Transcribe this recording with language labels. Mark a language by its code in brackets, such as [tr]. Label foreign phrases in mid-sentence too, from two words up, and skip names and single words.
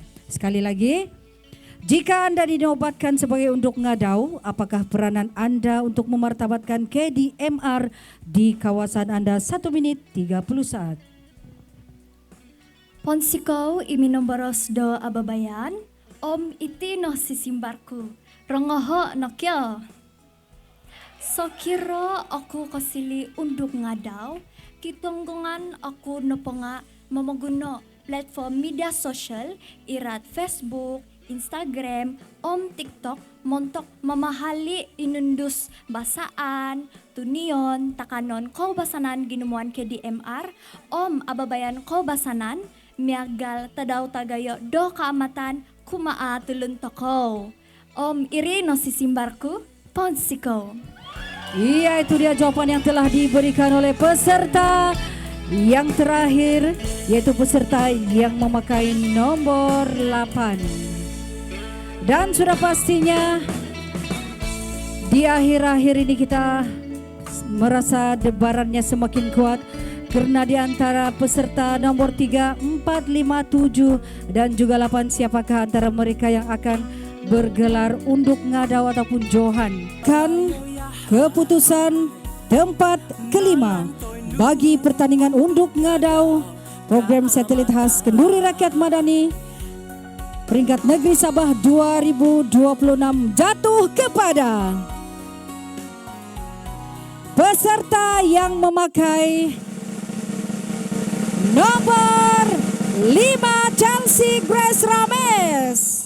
[ms] Sekali lagi, jika Anda dinobatkan sebagai unduk ngadau, apakah peranan Anda untuk memartabatkan KDMR di kawasan Anda? 1 menit 30 saat. [dtp] Ponsiko imi nomboros do ababayan, om iti no sisimbarku, rongoho nokyo. Sokiro aku kasili unduk ngadau, kitunggungan aku noponga mamaguno [ms] platform media sosial, [dtp] irat Facebook, Instagram, TikTok, montok memahali inundus basaan, tunion, takanon, kau basanan ginumuan ke DMR, ababayan kau basanan, miagal tadaw tagayo do kaamatan kumaa tulun toko. Iri no sisimbarku, Ponsiko. [ms] Iya, itu dia jawaban yang telah diberikan oleh peserta yang terakhir, yaitu peserta yang memakai nomor 8. Dan sudah pastinya di akhir-akhir ini kita merasa debarannya semakin kuat, karena di antara peserta nomor 3, 4, 5, 7 dan juga 8, siapakah antara mereka yang akan bergelar unduk ngadau ataupun johan. Kan keputusan tempat kelima bagi pertandingan unduk ngadau program satelit khas Kenduri Rakyat Madani peringkat negeri Sabah 2026 jatuh kepada peserta yang memakai nomor 5, Chelsea Grace Rames.